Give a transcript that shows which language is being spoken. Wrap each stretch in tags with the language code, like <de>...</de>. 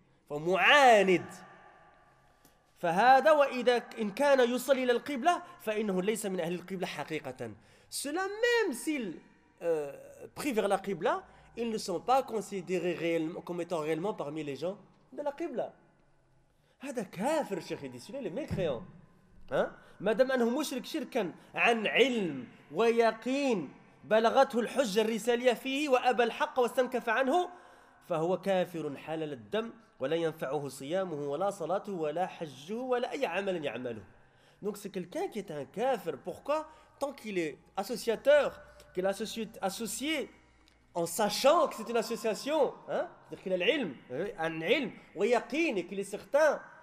<ar>Enfin, mu'anid. فَهَذَا وَإِذَا إِنْ كَانَ يُصَلِي إِلَى الْقِبْلَةِ فَإِنَّهُ لَيْسَ مِنْ أَهْلِ الْقِبْلَةِ حَقِيقَةً.</ar> <fr>Cela même s'il prie vers la Qibla, ils ne sont pas considérés réellement, comme étant réellement parmi les gens de la Qibla.</fr> <ar>هذا كافر شيخ يدي.</ar> <fr>Celui-là, il est mécréant. Hein?</fr> <ar>مادام أنه مشرك شركا عن علم ويقين بلغته الحجة الرسالية فيه وأبى الحق واستنكف عنه فهو كافر حلال الدم ولا ينفعه صيامه ولا صلاته ولا حجه ولا أي عمل يعمله.</ar> <fr>Donc c'est quelqu'un qui est un kafir. Pourquoi? Tant qu'il est associateur, qu'il est associé en sachant que c'est une association, hein? C'est-à-dire qu'il a</fr> <ar>العلم, عن علم ويقين,</ar> <fr>et qu'il est certain.</fr>